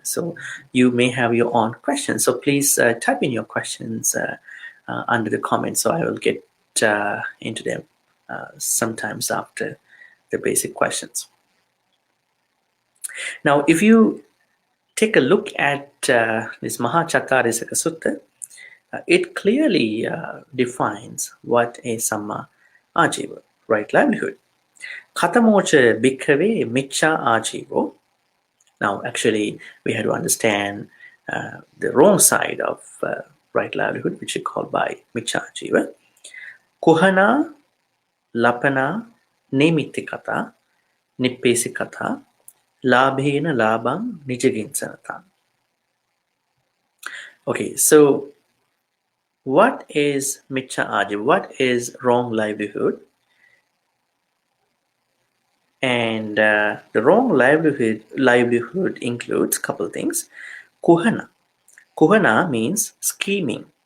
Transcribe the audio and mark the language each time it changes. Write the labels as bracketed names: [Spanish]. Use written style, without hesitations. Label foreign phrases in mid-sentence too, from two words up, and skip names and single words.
[English] So you may have your own questions. So please type in your questions under the comments, so I will get into them sometimes after the basic questions. Now, if you take a look at this Mahācattārisaka Sutta, it clearly defines what a sammā-ājīva, right livelihood. [Pali] Katamocha bhikkhave micchā-ājīvo. [English] Now, actually, we had to understand the wrong side of right livelihood, which is called by micchā-ājīva. [Pali] Kuhana, lapana, nemitikata, nippesikata, labhena labang nijaginsanata. [English] Okay, so what is micchā-ājīva? What is wrong livelihood? And the wrong livelihood includes a couple things. Kuhana. Kuhana means scheming.